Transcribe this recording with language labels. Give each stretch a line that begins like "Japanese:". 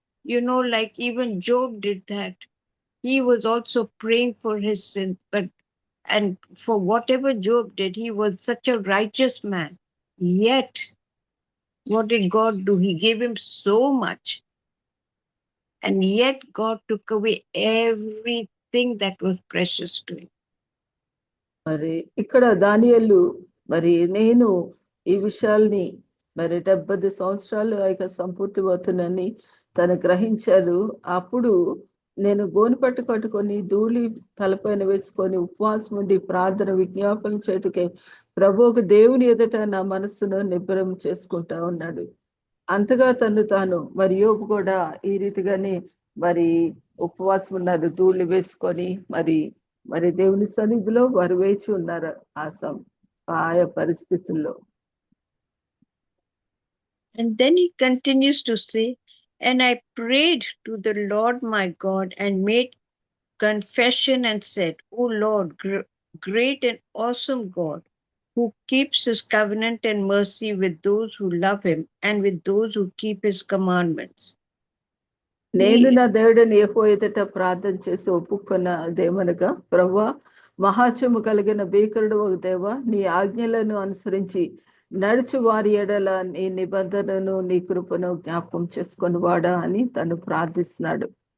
English: You know, like even Job did that. He was also praying for his sins, and for whatever Job did, he was such a righteous man. Yet, what did God do? He gave him so much. And yet God took away everything that was precious to him.
Telugu: మరి ఇక్కడ దానియేలు మరి నేను ఈ విషయాల్ని మరి 70 సంవత్సరాలు ఇక సంపూర్తి అవుతుందని తను గ్రహించారు. అప్పుడు నేను గోనెపట్టు కట్టుకొని ధూళి తలపైన వేసుకొని ఉపవాసం ఉండి ప్రార్థన విజ్ఞాపన చేటుకే ప్రభువుకు దేవుని ఎదుట నా మనస్సును నిబ్బరం చేసుకుంటా ఉన్నాడు. అంతగా తాను మరి యోబు కూడా ఈ రీతిగానే మరి ఉపవాసం ఉన్నారు. ధూళి వేసుకొని మరి దేవుని సన్నిధిలో వారు వేచి ఉన్నారు ఆయా పరిస్థితుల్లో.
English: And then he continues to say, and I prayed to the Lord my God and made confession and said, O Lord, great and awesome God, who keeps his covenant and mercy with those who love him and with those who keep his commandments.
Telugu: నేను నా దేవుడిని యెహోవా ఎదుట ప్రార్థన చేసి ఒప్పుకున్నదేమనగా, ప్రభువా, మహాత్యము కలిగిన భీకరుడు ఒక దేవా, నీ ఆజ్ఞలను అనుసరించి నడుచు వారి ఎడల నీ నిబంధనను నీ కృపను జ్ఞాపకం చేసుకొని వాడా అని తను ప్రార్థిస్తున్నాడు.